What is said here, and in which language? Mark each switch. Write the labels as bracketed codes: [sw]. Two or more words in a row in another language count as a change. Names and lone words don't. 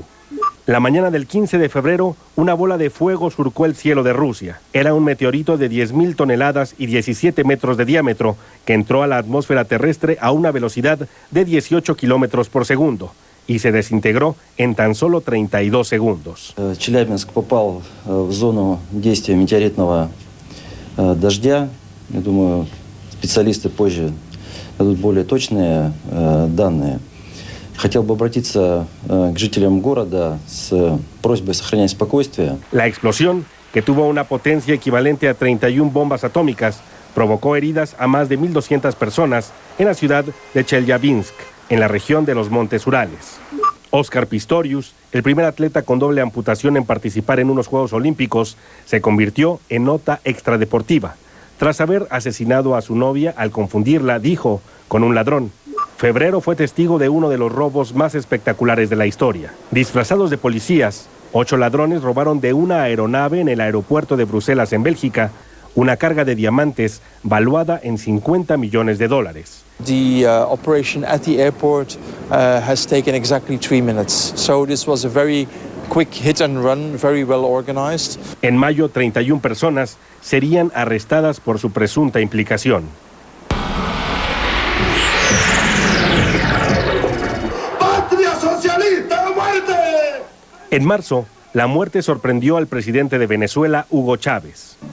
[es] La mañana del 15 de febrero, una bola de fuego surcó el cielo de Rusia. Era un meteorito de 10.000 toneladas y 17 metros de diámetro que entró a la atmósfera terrestre a una velocidad de 18 kilómetros por segundo y se desintegró en tan solo 32 segundos. [ru] Челябинск попал в зону действия метеоритного дождя. Я думаю, специалисты позже дадут более точные данные. Хотел бы обратиться к жителям города с просьбой сохранять спокойствие. [es] La explosión, que tuvo una potencia equivalente a 31 bombas atómicas, provocó heridas a más de 1.200 personas en la ciudad de Chelyabinsk, en la región de los Montes Urales. Oscar Pistorius, el primer atleta con doble amputación en participar en unos Juegos Olímpicos, se convirtió en nota extradeportiva. Tras haber asesinado a su novia al confundirla, dijo, con un ladrón. Febrero fue testigo de uno de los robos más espectaculares de la historia. Disfrazados de policías, 8 ladrones robaron de una aeronave en el aeropuerto de Bruselas, en Bélgica, una carga de diamantes valuada en $50 millones. [en] The operation at the airport has taken exactly 3 minutes. So this was a very quick hit and run, very well organized. [es] En mayo, 31 personas serían arrestadas por su presunta implicación. ¡Patria socialista, muerte! En marzo, la muerte sorprendió al presidente de Venezuela, Hugo Chávez.